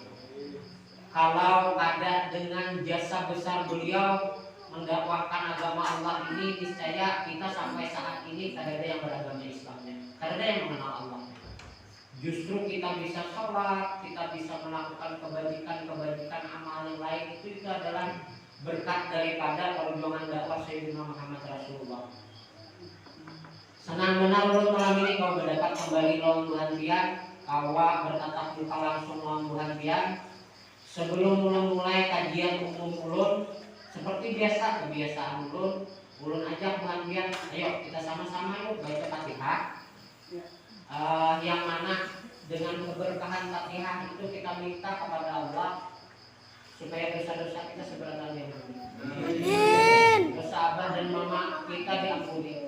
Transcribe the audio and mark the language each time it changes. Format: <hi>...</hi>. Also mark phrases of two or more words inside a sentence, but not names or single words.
<id>Kalau ada dengan jasa besar beliau mendakwahkan agama Allah ini, niscaya kita sampai saat ini tidak ada yang beragama Islamnya, tidak ada yang mengenal Allah. Justru kita bisa sholat, kita bisa melakukan kebajikan amal yang lain, itu adalah berkat daripada perjuangan dakwah Sayyidina Muhammad Rasulullah.</id> <bjn>Senang benar ulun malam ini kau mendapat kembali lawan Tuhan pian, kawa bertatap muka langsung lawan Tuhan pian. Sebelum mulai kajian umum ulun, seperti biasa kebiasaan ulun ajak Tuhan pian,</bjn> <id>ayo kita sama-sama yuk baca Fatihah. Yang mana dengan keberkahan Fatihah itu kita minta kepada Allah supaya dosa-dosa kita sebenarnya amin. Dosa abah dan mama kita diampuni.</id>